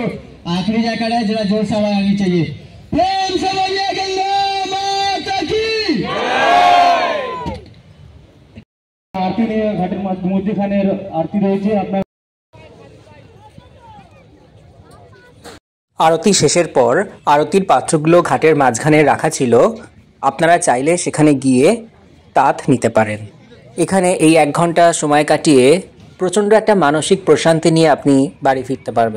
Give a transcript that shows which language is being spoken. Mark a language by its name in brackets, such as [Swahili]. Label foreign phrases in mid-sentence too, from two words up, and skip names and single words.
[Hindi] आखिरी जयकारा है, जरा जोर से आवाज आनी चाहिए। प्रेम से बोलिए गंगा माता की। [Bangla] आरती নিয়ে ঘাটের মধ্যখানের আরতি রয়েছে। আপনার আরতি শেষের পর আরতির পাত্রগুলো ঘাটের মাঝখানে রাখা ছিল। আপনারা চাইলে সেখানে গিয়ে তাঁত নিতে পারেন। এখানে এই 1 ঘন্টা সময় কাটিয়ে প্রচণ্ড একটা মানসিক প্রশান্তি নিয়ে আপনি বাড়ি ফিরতে পারবেন।